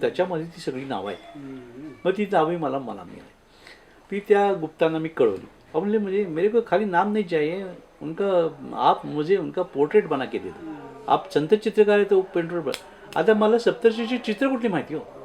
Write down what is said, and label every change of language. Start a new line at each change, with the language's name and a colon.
Marathi: त्याच्यामध्ये ती सगळी नावं आहेत. मग ती नावं मला मिळाली. ती त्या गुप्तांना मी कळवली. म्हणले
Hindi: मुझे मेरे को खाली नाम नहीं चाहिए उनका, आप मुझे उनका पोर्ट्रेट बना के दे दो.
Marathi: आप संत चित्रकार आहे तो पेंटर. आता मला सप्तर्षीची चित्र कुठली माहिती हो.